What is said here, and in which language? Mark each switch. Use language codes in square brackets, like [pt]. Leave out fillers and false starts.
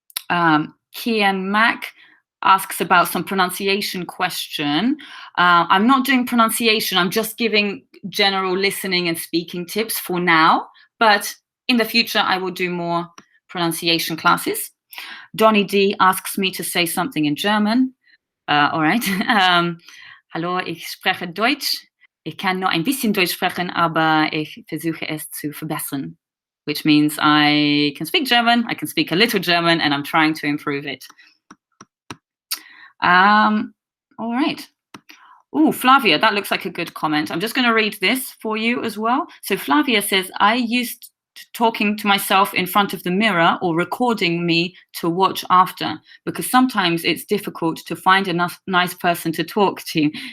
[en] Kian Mac asks about some pronunciation question. I'm not doing pronunciation. I'm just giving general listening and speaking tips for now. But in the future, I will do more pronunciation classes. Donny D asks me to say something in German. Alright. [de] Hallo, ich spreche Deutsch. Ich kann nur ein bisschen Deutsch sprechen, aber ich versuche es zu verbessern. [en] Which means I can speak German, I can speak a little German, and I'm trying to improve it. All right. Oh, Flavia, that looks like a good comment. I'm just going to read this for you as well. So Flavia says, I used to talking to myself in front of the mirror or recording me to watch after, because sometimes it's difficult to find a nice person to talk to.